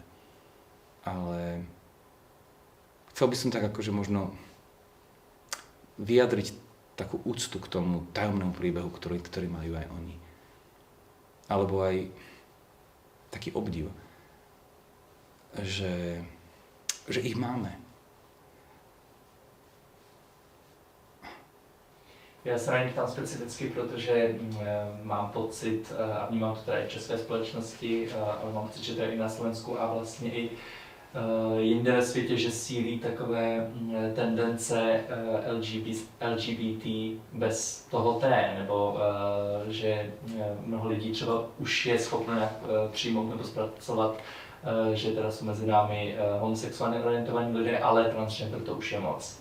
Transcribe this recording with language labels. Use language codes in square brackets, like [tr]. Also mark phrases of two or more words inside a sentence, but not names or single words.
[sk] Ale chcel by som tak akože možno vyjadriť takú úctu k tomu tajomnému príbehu, ktorý majú aj oni. Alebo aj taký obdiv, že ich máme. [cs] Já se na ně ptám specificky, protože mám pocit, a vnímám to tady v české společnosti, ale mám pocit, že to je i na Slovensku a vlastně i jinde ve světě, že sílí takové tendence LGBT bez toho T, nebo že mnoho lidí třeba už je schopno nějak přijmout nebo zpracovat, že teda jsou mezi námi homosexuálně orientovaní lidé, ale transgender to už je moc.